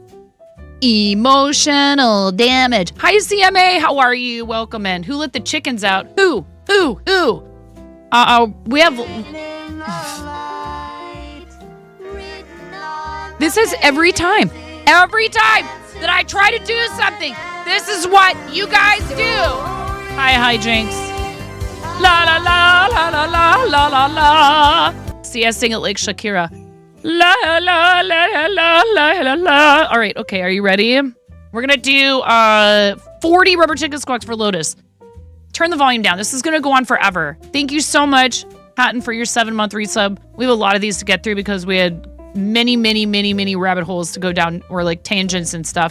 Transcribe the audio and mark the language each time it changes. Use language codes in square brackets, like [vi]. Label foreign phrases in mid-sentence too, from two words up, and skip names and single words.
[en] Emotional damage. Hi, CMA. How are you? Welcome in. Who let the chickens out? Who? We have... This is every time. Every time that I try to do something, this is what you guys do. Hi, Jinx. La, la, la, la, la, la, la, la, la. See, I sing it like Shakira. La la la la la la la. All right, okay, are you ready? We're gonna do 40 rubber chicken squawks for Lotus. Turn the volume down. This is gonna go on forever. Thank you so much, Hatton, for your 7-month resub. We have a lot of these to get through because we had many rabbit holes to go down, or like tangents and stuff.